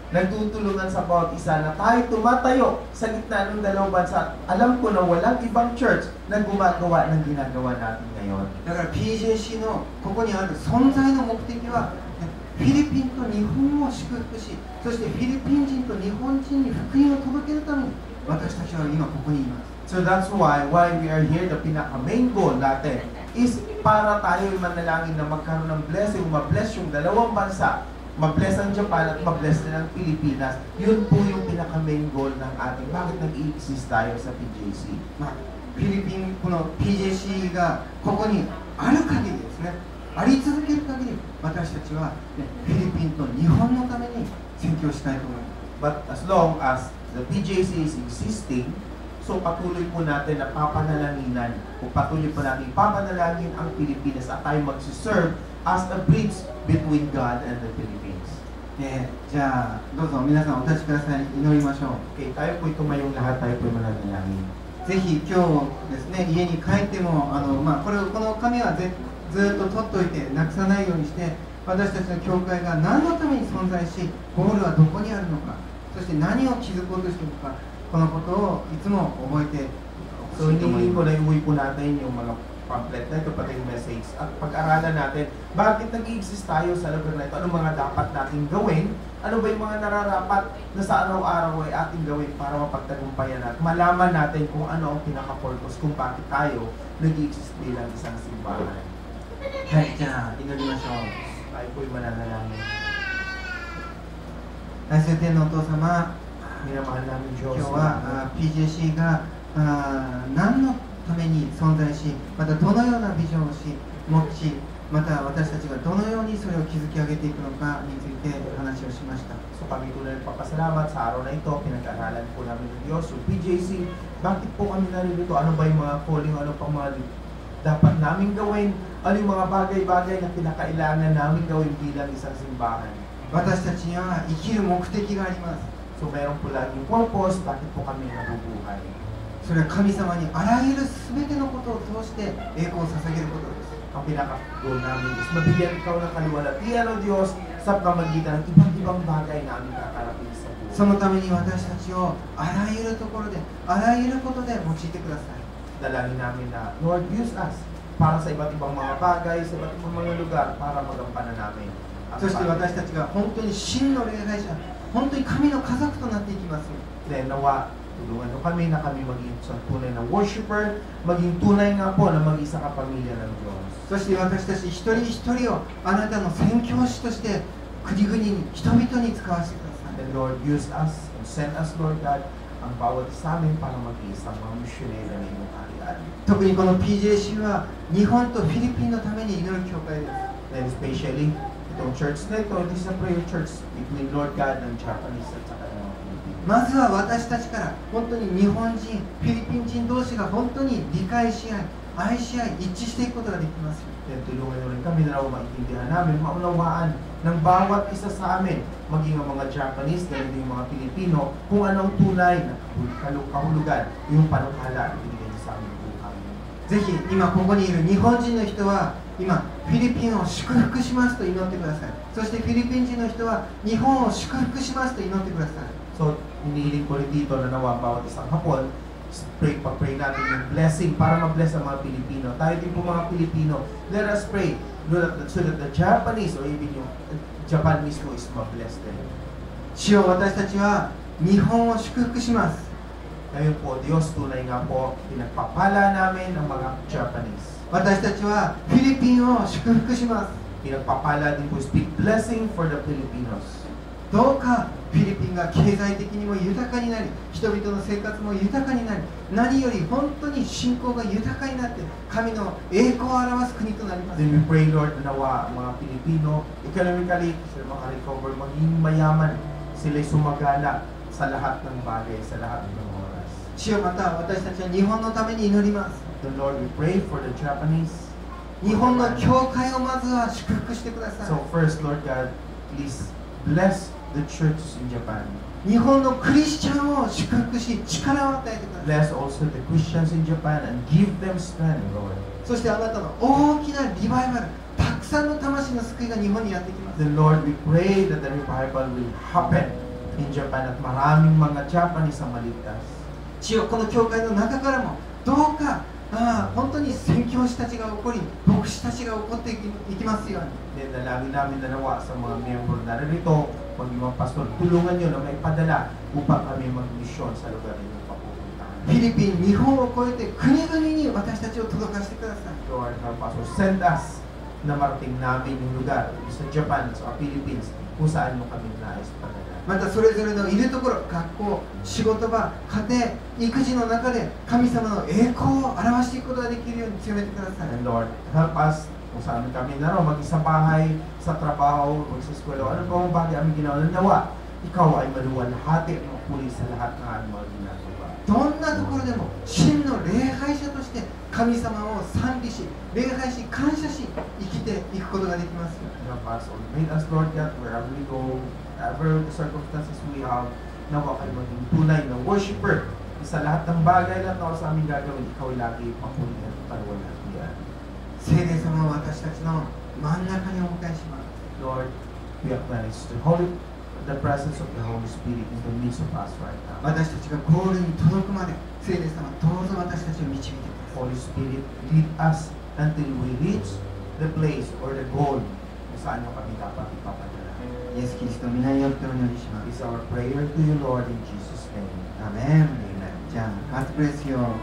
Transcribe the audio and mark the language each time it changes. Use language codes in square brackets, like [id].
[tl] Nagtutulungan sa bawat isa na tayo tumatayo sa gitna ng dalawang bansa. Alam ko na walang ibang church na gumagawa ng ginagawa natin ngayon. [ja] だから PJC のここにある存在の目的は、ね、フィリピンと日本を祝福し、そしてフィリピン人と日本人に福音を届けるために私たちは今ここにいます。 [en] So that's why we are here, [tl] the pinaka-main goal natin is para tayo manalangin na magkaroon ng blessing, ma-bless yung dalawang bansa, ma-bless ang Japan at ma-bless din ang Pilipinas. Yun po yung pinaka-main goal ng ating bakit nag-i-exist tayo sa PJC. [ja] まあ、フィリピンこの PJC がここにある限りですね、あり続ける限り私たちは、ね、フィリピンと日本のために宣教したいと思います。 [en] But as long as the PJC is existing, [tl] so patuloy po natin na papanalaginan o patuloy po natin papanalangin ang Pilipinas at tayo magsiserve [en] as a bridge between God and the Philippines. [ja] じゃあどうぞ皆さんお立ちください。祈りましょう。 [tl] Okay, tayo po'y tumayong lahat, tayo po'y manalangin. [ja] ぜひ今日ですね、家に帰ってもこの紙はずっと取っておいてなくさないようにして、私たちの教会が何のために存在し、ゴールはどこにあるのか、そして何を築こうとしているのか、このことをいつも覚えてほ [en] So [ja] しいと思い [tl] hindi [ja] ます。 [tl] na iuwi po natin yung mga pamphlet na ito, pati yung message at pag-aralan natin bakit nag-i-exist tayo sa lugar na ito, ano mga dapat natin gawin, ano ba yung mga nararapat na sa araw-araw ay ating gawin para mapagtagumpayan at malaman natin kung ano ang pinaka-purpose kung bakit tayo nag-i-exist bilang isang simbahan. [ja] はい、じゃあ祈りましょう。 [tl] Tayo po'y mananalangin. [ja] 大聖天のお父様、 [tl] Minamahal namin [ja] 今 [tl] Diyos. [ja] 日はPJC が何のために存在し、またどのようなビジョンを持ち、また私たちがどのようにそれを築き上げていくのかについて話をしました。 [tl] So kami tunay nagpapasalamat sa araw na ito, pinag-aaralan po namin ng Diyos. So PJC, bakit po kami narito? Ano ba yung mga calling, ano pang mga dapat namin gawin? Ano yung mga bagay-bagay na pinakailangan namin gawin bilang isang simbahan? [ja] 私たちには生きる目的があります。 [tl] So meron po laging purpose, bakit po kami nabubuhay? [ja] それは神様にあらゆる全てのことを通して栄光を捧げることです。 [tl] Ang pinaka-goal namin is mabigyan ikaw ng kaluwalhatian o Diyos sa pamamagitan ng iba't ibang bagay na aming kakarapin sa buhay. [ja] そのために私たちをあらゆるところで、あらゆることで用いてください。 [tl] Dalangin namin na, Lord, use us para sa iba't ibang mga bagay, sa iba't ibang mga lugar para magampanan namin. [ja] そして私たちが本当に真の礼拝者、本当に神の家族となっていきます。 [tl] Then nawa, tulungan nyo kami na kami maging isang tunay na worshiper, maging tunay nga po na maging isang kapamilya ng Diyos. [ja] そして私たち一人一人をあなたの宣教師として国々に人々に使わせてください。 [en] And Lord, use us and send us, Lord God, [tl] ang bawat sa amin para mag-iisang mga misyonero na iyong kaharian. [ja] 特にこの PJC は日本とフィリピンのために祈る教会です。 [en] And especially, [tl] itong church na ito, [en] it is a prayer church between Lord God [tl] ng Japanese at saka ng mga Pilipino. [ja] まずは私たちから本当に日本人、フィリピン人同士が本当に理解し合い、愛し合い、一致していくことができます。 [tl] Then tulungan nyo rin kami na raw maintindihan namin, maunawaan ng bawat isa sa amin, maging ang mga Japanese, ganun din yung mga Pilipino, kung anong tunay na kahulugan, yung panukala na binigay niyo sa amin buhay. [ja] ぜひ今ここにいる日本人の人は今フィリピンを祝福しますと祈ってください。そしてフィリピン人の人は日本を祝福しますと祈ってください。 [tl] So, hinihiling ko rin dito na nawa bawat isang hapon, pag-pray natin yung blessing para ma-bless ang mga Pilipino. Tayo din po mga Pilipino, [en] let us pray so that the Japanese or even yung Japan mismo is ma-bless din. [ja] 主よ、私たちは日本を祝福します。 [tl] Ngayon po, Diyos, tunay nga po, pinagpapala namin ang mga Japanese. [ja] 私たちはフィリピンを祝福します。 [tl] Pinagpapala din po, [en] speak blessing for the Filipinos. [ja] どうかフィリピンが経済的にも豊かになり、人々の生活も豊かになり、何より本当に信仰が豊かになって神の栄光を表す国となります。 [en] Then we pray, Lord, [tl] na nawa ang mga Pilipino, economically, sila makarecover, maging mayaman, sila'y sumagana sa lahat ng bagay, sa lahat ng oras. [ja] 主よ、また私たちは日本のために祈ります。 [en] The Lord, we pray for the Japanese. [ja] 日本の教会をまずは祝福してください。 [en] So first, Lord God, please bless the churches in Japan. [ja] 日本のクリスチャンを祝福し、力を与えてください。 [en] Bless also the Christians in Japan and give them strength, Lord. [ja] そしてあなたの大きなリバイバル、たくさんの魂の救いが日本にやってきます。 [en] Then Lord, we pray that the revival will happen in Japan [tl] at maraming mga Japanese ang maligtas. [ja] 主よ、この教会の中からもどうか本当に宣教師たちが起こり、牧師たちが起こっていきますように。 [tl] Then dalangin namin na nawa sa mga miyembro na narito, maging mga pastor, tulungan nyo na may padala upang kami mag-mission sa lugar ninyong papupuntahan. [ja] フィリピン、日本を越えて国々に私たちを届かせてください。 [en] Lord, our pastor, send us [tl] na marating namin yung lugar sa Japan, sa Philippines, kung saan mo kami nais padala. [ja] またそれぞれのいるところ、学校、仕事場、家庭、育児の中で神様の栄光を表していくことができるように強めてください。 [en] And Lord, help us [tl] kung saan kami naroon, maging sa bahay, sa trabaho, mag sa eskwela, ano pa ang bagay aming ginawa ng nawa, ikaw ay maluwalhati at mapuli sa lahat ng aming mga ginagawa. [ja] どんなところでも真の礼拝者として神様を賛美し、礼拝し、感謝し、生きていくことができます。 [en] Help us, make us, Lord God, wherever we go, whatever the circumstances we have, [tl] nawa kayo maging tunay na worshiper. Sa lahat ng bagay na ito sa aming gagawin, ikaw lagi mapuli at paluwalhati. [ja] 聖霊様を私たちの真ん中にお迎えします。 [en] Lord, we acknowledge the presence of the Holy Spirit in the midst of us right now. [ja] 私たちがゴールに届くまで、聖霊様どうぞ私たちを導いてください。 [en] Holy Spirit, lead us until we reach the place or the goal [tl] kung saan nyo kami dapat ipapadala. [ja] イエス・キリストの皆によってお祈りします。 [en] It's our prayer to you, Lord, in Jesus' name. [ja] アメン。じゃあ、 [en] God bless you.